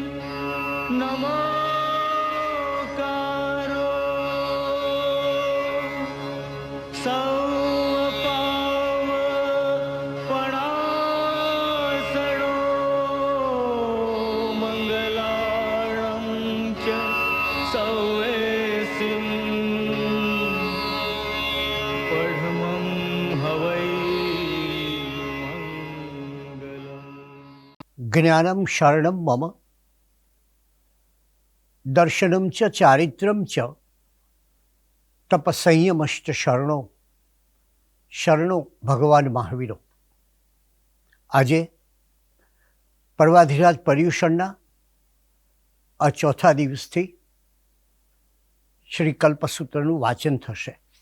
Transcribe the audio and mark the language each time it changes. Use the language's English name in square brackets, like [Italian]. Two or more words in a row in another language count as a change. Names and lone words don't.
[Prakrit languages] नमोकारो सौपावपणासनो मंगलाणं च सौवेसिं पढमं हवै मंगलम्। [Sanskrit] જ્ઞાનમ શરણમ મમ દર્શનમ ચ ચારિત્રમ ચ તપસંયમશ્ચ શરણો શરણો ભગવાન મહાવીરો. [Gujarati] આજે પર્વાધિરાજ પર્યુષણના આ ચોથા દિવસથી શ્રી કલ્પસૂત્રનું વાંચન થશે.